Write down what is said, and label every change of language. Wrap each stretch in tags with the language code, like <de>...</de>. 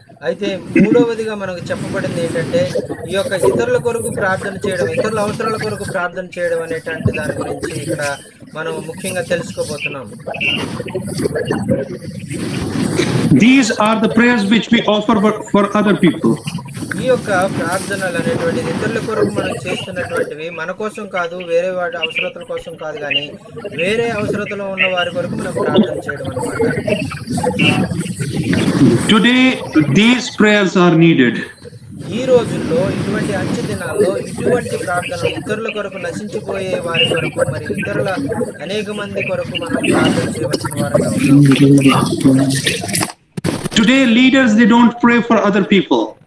<te>అయితే మూడవదిగా మనకు చెప్పబడింది ఏంటంటే ఈ యొక్క ఇతరుల కొరకు ప్రార్థన చేయడం, ఇతరుల అవసరాల కొరకు ప్రార్థన చేయడం అనేటువంటి దాని గురించి ఇక్కడ మనం ముఖ్యంగా తెలుసుకోబోతున్నాం.</te> <en>These are the prayers which we offer for other people.</en> <te>ఈ యొక్క ప్రార్థనలు అనేటువంటిది ఇతరుల కొరకు మనం చేస్తున్నటువంటివి మన కోసం కాదు, వేరే వాటి అవసరతల కోసం కాదు, కానీ వేరే అవసరతలో ఉన్న వారి కొరకు మనం ప్రార్థన చేయడం అన్నమాట.</te> <en>Today these prayers are needed.</en> <te>ఈ రోజుల్లో ఇటువంటి అంచె దినాల్లో ఇటువంటి ప్రార్థనలు ఇతరుల కొరకు నశించిపోయే వారి కొరకు మరి ఇతరుల అనేక మంది కొరకు మనం ప్రార్థన చేయవలసిన వారుగా ఉన్నాం.</te> <en>Today leaders, they don't pray for other people.</en>